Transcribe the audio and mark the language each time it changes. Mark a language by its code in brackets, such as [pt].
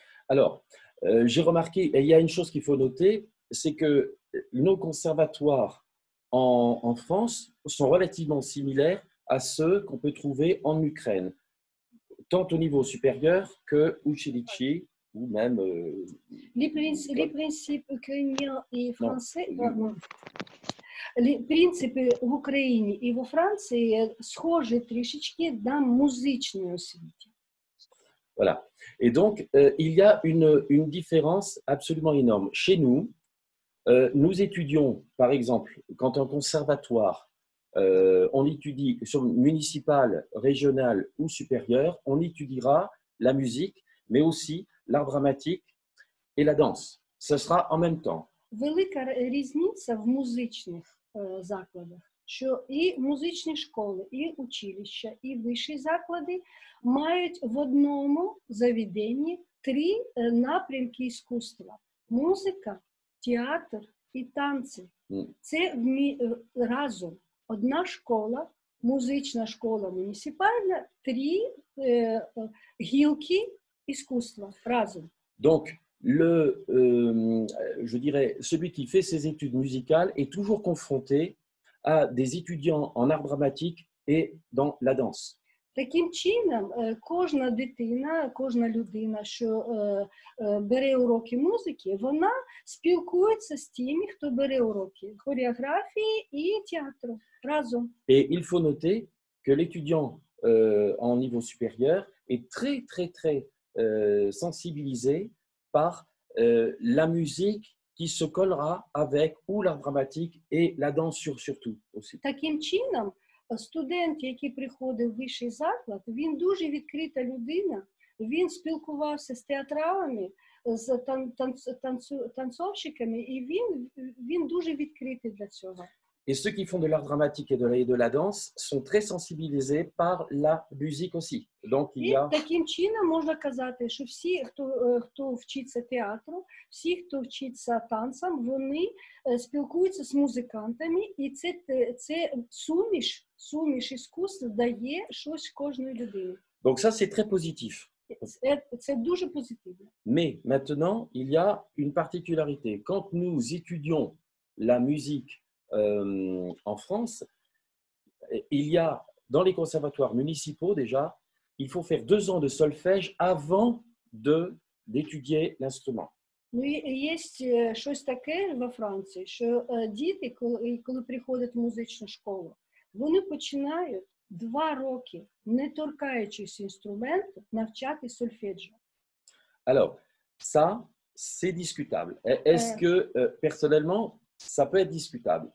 [fr] Alors, j'ai remarqué, et il y a une chose qu'il faut noter, c'est que nos conservatoires en France sont relativement similaires à ceux qu'on peut trouver en Ukraine, tant au niveau supérieur que училища, ou même... Les principes ukrainiens et français... [uk] Принципи в Україні і во Франції схожі трішечки на музичній освіті. [fr] Voilà. Et donc, il y a une différence absolument énorme. Chez nous, nous étudions, par exemple, quand un conservatoire, on étudie sur municipal, régional ou supérieur, on étudiera la musique, mais aussi l'art dramatique et la danse. Ce sera en même temps. [uk] Велика різниця в музичних закладах, що і музичні школи, і училища, і вищі заклади мають в одному заведенні 3 напрямки іскусства: музика, театр і танці. Це разом. одна школа, музична школа муніципальна, 3 гілки іскусства разом. [fr] Donc, je dirais, celui qui fait ses études musicales est toujours confronté à des étudiants en art dramatique et dans la danse. [uk] Таким чином, кожна дитина, кожна людина, що бере уроки музики, вона спілкується з тими, хто бере уроки хореографії і театру разом. [fr] Et il faut noter que l'étudiant en niveau supérieur est très, très, très sensibilisé par la musique qui se collera avec ou l'art dramatique et la danse surtout aussi. [uk] Таким чином, студент, який приходив в вищий заклад, він дуже відкрита людина, він спілкувався з театралами, з танцовщиками, і він дуже відкритий для цього. [fr] Et ceux qui font de l'art dramatique et de la danse sont très sensibilisés par la musique aussi. Donc, il y a... [uk] Таким чином можна казати, що всі, хто вчиться театру, всі, хто вчиться танцям, вони спілкуються з музикантами, і це суміш іскусств дає щось кожної людини. [fr] Donc ça, c'est très positif. [uk] Це дуже позитивно. [fr] Mais maintenant, il y a une particularité. Quand nous étudions la musique en France, il y a dans les conservatoires municipaux déjà, il faut faire 2 ans de solfège avant d'étudier l'instrument. [uk] Ну, є щось таке во Франції, що діти, коли приходять в музичну школу, вони починають 2 роки, не торкаючись інструменту, навчати сольфеджіо. [fr] Alors, ça, c'est discutable. Est-ce que, personnellement, ça peut être discutable.